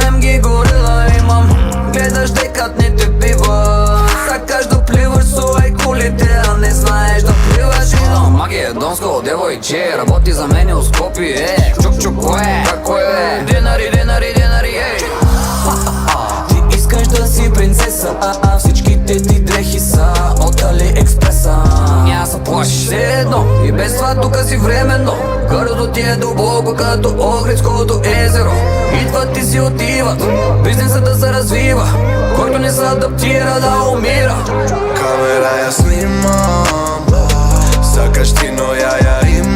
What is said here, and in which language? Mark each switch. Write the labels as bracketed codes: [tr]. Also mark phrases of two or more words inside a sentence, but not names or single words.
[mk] МГ горила имам, гледаш дека не те бива. Сакаш да пливаш со ајкулите, а не знаеш да пливаш. Македонско девојче, работи за мене у Скопје. Чук, кој е? Како е? Денари, еј. [bg] Ти искаш да си принцеса, а всичките ти дрехи са од Алиекспреса. Няма се плашиш, все едно, и без това тука си временно. Грдото ти е дубоко като Охридското езеро. Идват и си отиват, бизнесът да се развива. Който не се адаптира да умира. [mk] Камера ја снимам, сакаш ти, но ја